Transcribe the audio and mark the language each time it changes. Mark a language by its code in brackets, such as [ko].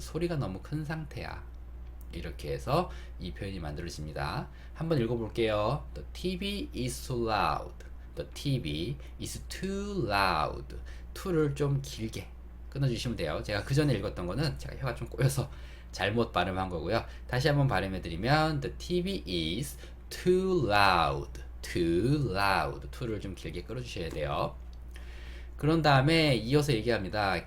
[ko] 소리가 너무 큰 상태야. 이렇게 해서 이 표현이 만들어집니다. 한번 읽어볼게요. [en] The TV is too loud. The TV is too loud. [ko] to를 좀 길게 끊어주시면 돼요. 제가 그 전에 읽었던 거는 제가 혀가 좀 꼬여서 잘못 발음한 거고요. 다시 한번 발음해드리면 [en] The TV is too loud. [ko] to를 좀 길게 끌어주셔야 돼요. 그런 다음에 이어서 얘기합니다.